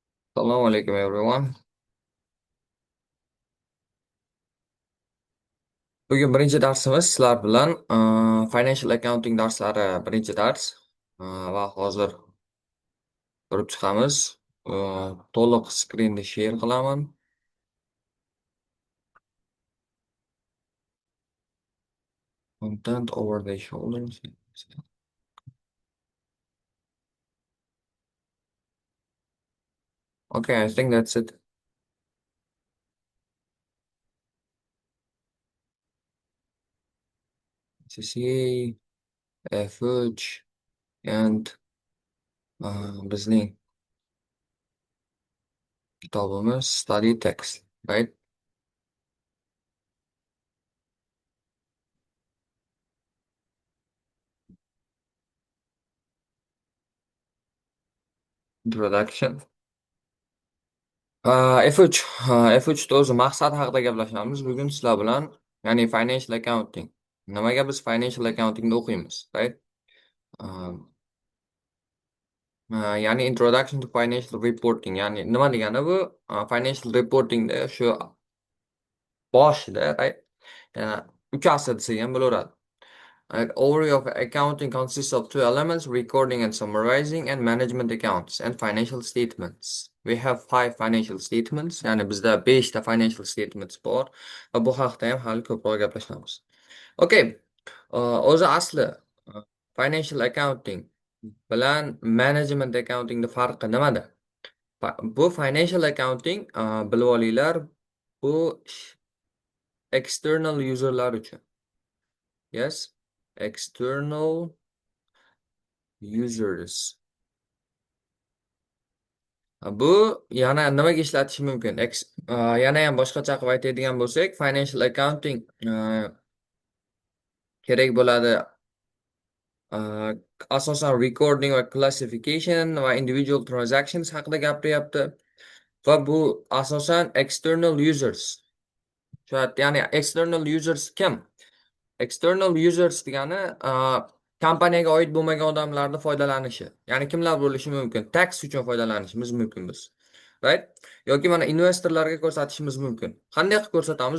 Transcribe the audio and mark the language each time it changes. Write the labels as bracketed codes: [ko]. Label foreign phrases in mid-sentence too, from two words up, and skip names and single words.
[uz] Assalomu alaykum everyone. Bugun birinchi darsimiz sizlar bilan [en] financial accounting [uz] darslari birinchi dars va hozir ko'rib chiqamiz. To'liq skrinni share qilaman. [en] Content over the shoulders. Okay, I think that's it. CCA, FH and [uz] bizning kitobimiz [en] study text, right? Introduction. [uz] F3 F3 o'zi maqsad haqida gaplashamiz bugun sizlar bilan. Ya'ni [en] financial accounting. [uz] Nimaga biz [en] financial accountingni [uz] o'qiymiz, right? [en] Uh, ya'ni introduction to financial reporting. [uz] Ya'ni nima degani bu? [en] Financial reportingda [uz] shu boshida, right? Yana 3 asr desak ham bo'laveradi. [en] An overview of accounting consists of two elements, recording and summarizing, and management accounts and financial statements. We have five financial statements, [uz] ya'ni bizda 5 ta [en] financial statements [uz] bor va bu haqda ham hali ko'proq gaplashamiz. Okay, o'zi asli [en] financial accounting [uz] bilan [en] management accountingni [uz] farqi nimada? Bu [en] financial accounting [uz] bilib olinglar, bu [en] external userlar [uz] uchun. [en] Yes, external users. [uz] Bu yana nimaga ishlatish mumkin? Yana ham boshqacha qilib aytadigan bo'lsak, [en] financial accounting [uz] kerak bo'ladi. Asosan recording va classification va [en] individual transactions [uz] haqida gapiryapti. Va bu asosan [en] external users. [uz] Ya'ni [en] external users [uz] kim? [en] External users [uz] degani kompaniyaga oid bo'lmagan odamlarni foydalanishi. Ya'ni kimlar bo'lishi mumkin? Tax uchun foydalanishimiz mumkin biz. [en] Right? [uz] Yoki mana investorlarga ko'rsatishimiz mumkin. Qanday qilib ko'rsatamiz?